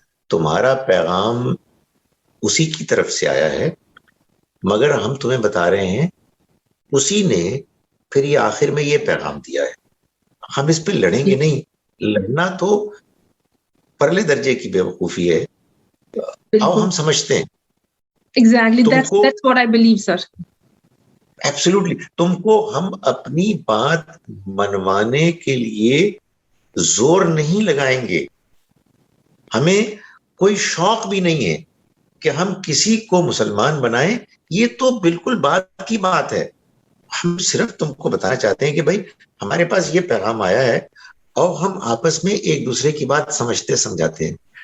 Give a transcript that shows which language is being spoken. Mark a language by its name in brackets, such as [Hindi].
[Urdu] تمہارا پیغام اسی کی طرف سے آیا ہے, مگر ہم تمہیں بتا رہے ہیں اسی نے پھر یہ آخر میں یہ پیغام دیا ہے. ہم اس پہ لڑیں گے نہیں. لڑنا تو پرلے درجے کی بے وقوفی ہے. آؤ ہم سمجھتے ہیں. [English] Exactly, that's what I believe, sir. Absolutely. [Urdu] تم کو ہم اپنی بات منوانے کے لیے زور نہیں لگائیں گے. ہمیں کوئی شوق بھی نہیں ہے کہ ہم کسی کو مسلمان بنائیں. یہ تو بالکل بات کی بات ہے. ہم صرف تم کو بتانا چاہتے ہیں کہ بھائی ہمارے پاس یہ پیغام آیا ہے اور ہم آپس میں ایک دوسرے کی بات سمجھتے سمجھاتے ہیں.